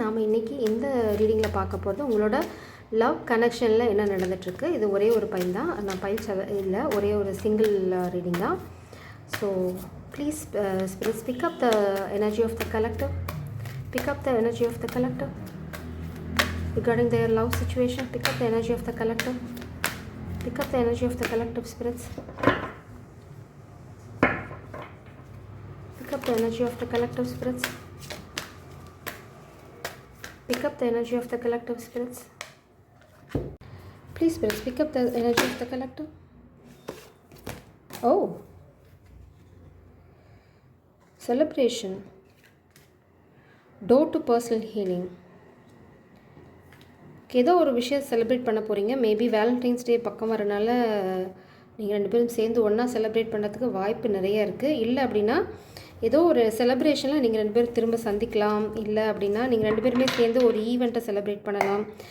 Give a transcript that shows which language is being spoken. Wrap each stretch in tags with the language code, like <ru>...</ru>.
<ta>நாம் இன்றைக்கி இந்த ரீடிங்கில் பார்க்க போகிறது உங்களோட லவ் கனெக்ஷனில் என்ன நடந்துகிட்ருக்கு. இது ஒரே ஒரு பையன் தான், நான் இல்லை, ஒரே ஒரு சிங்கிள் ரீடிங் தான்.</ta> <en>So please spirits pick up the energy of the collective, pick up the energy of the collective regarding their love situation. Pick up the energy of the collective, pick up the energy of the collective spirits. Pick up the energy of the collective spirits. Pick up the energy of the collective spirits. Please spirits, pick up the energy of the collective. Oh, celebration, door to personal healing.</en> <ta>ஏதோ ஒரு விஷயம் celebrate பண்ண போகிறீங்க. Maybe Valentine's டே பக்கம் வரனால நீங்கள் ரெண்டு பேரும் சேர்ந்து ஒன்றா செலிப்ரேட் பண்ணுறதுக்கு வாய்ப்பு நிறைய இருக்குது. இல்லை அப்படின்னா ஏதோ ஒரு செலிப்ரேஷனில் நீங்கள் ரெண்டு பேரும் திரும்ப சந்திக்கலாம். இல்லை அப்படின்னா நீங்கள் ரெண்டு பேருமே சேர்ந்து ஒரு ஈவெண்ட்டை செலிப்ரேட் பண்ணலாம்.</ta>